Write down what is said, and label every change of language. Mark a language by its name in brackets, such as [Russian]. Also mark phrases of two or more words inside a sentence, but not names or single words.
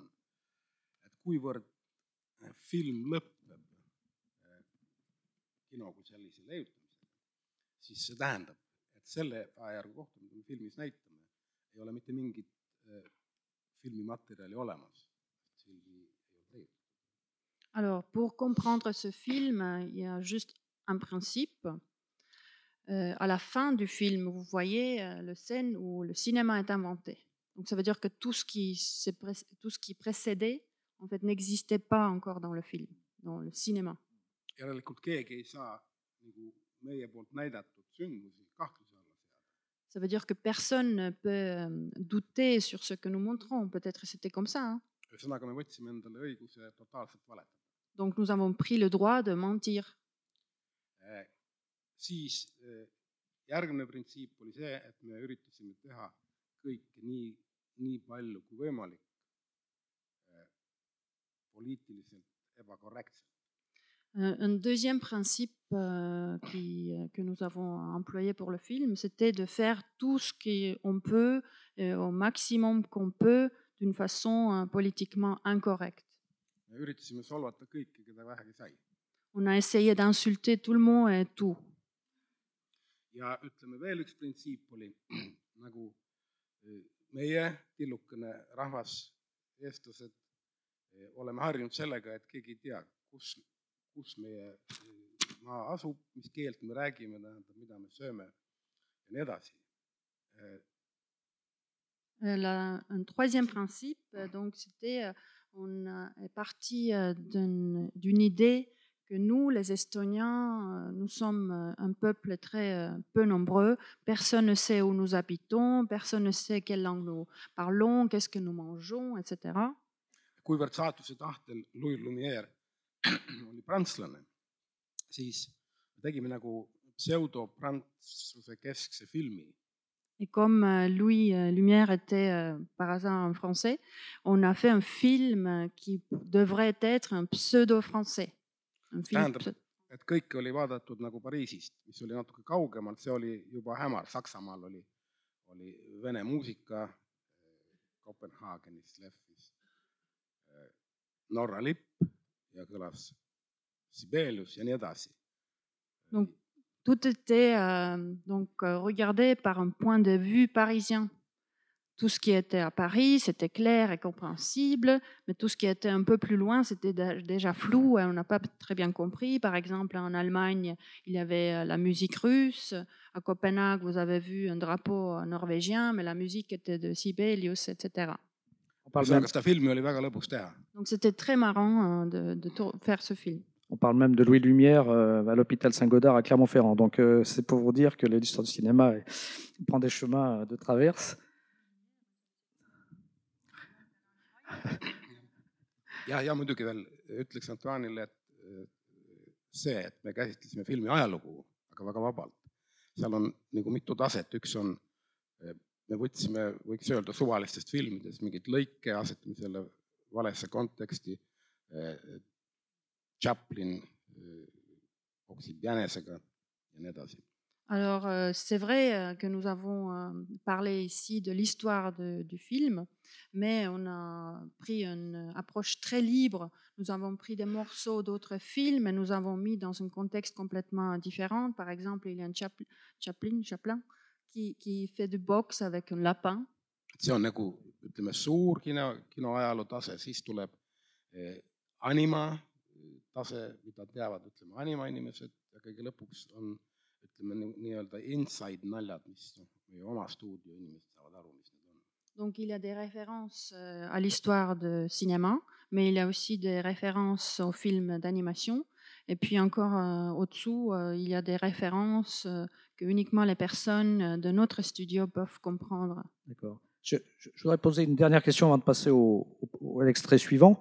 [Estonian] Et kuivõrd film lõpeb kino kui sellise leiutamisega, siis see tähendab, et selle ajärgu kohta, mida me filmis näitame, ei ole mitte mingit filmimaterjali olemas. [French] Alors, pour comprendre ce film, il y a juste un principe. À la fin du film, vous voyez la scène où le cinéma est inventé. Donc ça veut dire que tout ce qui précédait en fait, n'existait pas encore dans le film, dans le cinéma. [Estonian] Järelikult keegi ei saa nagu meie poolt näidatud sündmusi kahtluse alla seada. [French] Ça veut dire que personne ne peut douter sur ce que nous montrons. Peut-être c'était comme ça. Hein? [Estonian] Ühesõnaga me võtsime endale õiguse totaalselt valetada. [French] Donc nous avons pris le droit de mentir. [Estonian] Siis järgmine printsiip oli see, et me üritasime teha kõike nii palju kui võimalik poliitiliselt ebakorrektselt. [French] Un deuxième principe que nous avons employé pour le film, c'était de faire tout ce qu'on peut, au maximum qu'on peut, d'une façon politiquement incorrecte. [Estonian] Me üritasime solvata kõiki, keda vähegi sai. [French] On a essayé d'insulter tout le monde et tout. [Estonian] Ja ütleme veel üks printsiip oli, nagu meie tillukene rahvas, eestlased, oleme harjunud sellega, et keegi ei tea, kus meie maa asub, mis keelt me räägime, mida me sööme ja nii edasi. [French] Un troisième principe, donc c'était, on est parti d'une idée que nous, les Estoniens, nous sommes un peuple très peu nombreux. Personne ne sait où nous habitons, personne ne sait quelle langue nous parlons, qu'est-ce que nous mangeons, etc. [Estonian] Kuivõrd saatuse tahtel Louis Lumière oli prantslane, siis tegime nagu pseudo-prantsuse keskse filmi. [French] Et comme Louis Lumière était par hasard un Français, on a fait un film qui devrait être un pseudo-français. Un film [Estonian] Tähendab, et kõike oli vaadatud nagu Pariisist, mis oli natuke kaugemalt, see oli juba hämar. Saksamaal oli vene muusika, Kopenhaagenis lehvis Norra lipp ja kõlas Sibelius ja nii edasi. [French] Donc, tout était regardé par un point de vue parisien. Tout ce qui était à Paris, c'était clair et compréhensible, mais tout ce qui était un peu plus loin, c'était déjà flou et on n'a pas très bien compris. Par exemple, en Allemagne, il y avait la musique russe. À Copenhague, vous avez vu un drapeau norvégien, mais la musique était de Sibelius, etc. [Estonian] Seda filmi oli väga lõbus teha. [French] Donc, c'était très marrant de faire ce film. On parle même de Louis Lumière à l'hôpital Saint-Godard à Clermont-Ferrand. Donc, c'est pour vous dire que l'histoire du cinéma prend des chemins de traverse. [Estonian] Ja muidugi veel ütleks Antoine'ile, et see, et me käsitlesime filmi ajalugu, aga väga vabalt. Seal on nagu mitu taset. Üks on, me võtsime, võiks öelda, suvalistest filmidest mingit lõike, asetame selle valesse konteksti. Chaplin oksib jänesega ja nii edasi. [French] Alors, c'est vrai que nous avons parlé ici de l'histoire du film, mais on a pris une approche très libre. Nous avons pris des morceaux d'autres films et nous avons mis dans un contexte complètement différent. Par exemple, il y a un Chaplin qui fait du boxe avec un lapin. [Estonian] See on nagu, ütleme, suur kinoajaloo tase, siis tuleb anima tase, mida teavad, ütleme, anima inimesed ja kõige lõpuks on, ütleme, nii-öelda inside naljad, mis meie oma stuudio inimesed saavad aru, mis need on. [French] Donc, il y a des références à l'histoire de cinéma, mais il y a aussi des références aux films d'animation. Et puis encore au-dessous, il y a des références que uniquement les personnes de notre studio peuvent comprendre. D'accord. Je voudrais poser une dernière question avant de passer à l'extrait suivant.